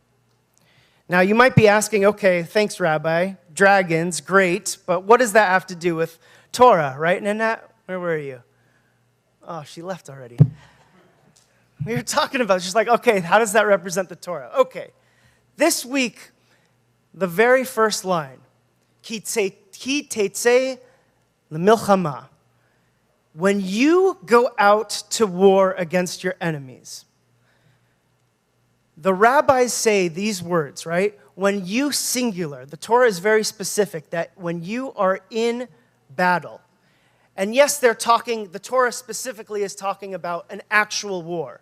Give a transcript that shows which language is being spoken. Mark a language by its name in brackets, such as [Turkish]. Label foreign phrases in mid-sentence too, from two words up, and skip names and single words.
[English] Now, you might be asking, okay, thanks, Rabbi, dragons, great, but what does that have to do with Torah, right, Nanette? Where were you? Oh, she left already. We were talking about, she's like, okay, how does that represent the Torah? Okay, this week, the very first line, [Hebrew] כי תצא למלחמה. [English] When you go out to war against your enemies, the rabbis say these words, right? When you singular, the Torah is very specific that when you are in battle, and yes, the Torah specifically is talking about an actual war.